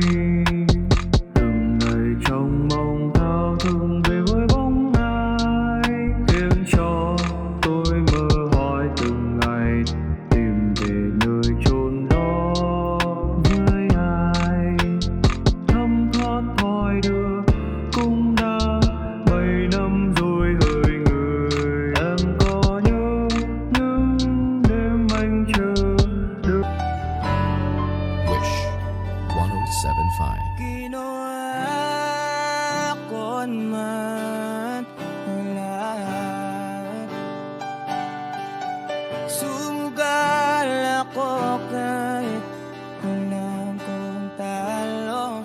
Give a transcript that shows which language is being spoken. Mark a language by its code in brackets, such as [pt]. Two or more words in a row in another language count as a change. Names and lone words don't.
[vi] Từng ngày trong mong thao thức về với bóng ai khiến cho tôi mơ hỏi từng ngày, tìm về nơi chốn đó với ai. Thấm thoát thoi đưa cũng đã 7 năm rồi hỡi người. Em có nhớ những đêm anh chờ đợi. [tl] Wish 1075. Ginawa ko man ang lahat. Sumugal ako kahit alam kong talo.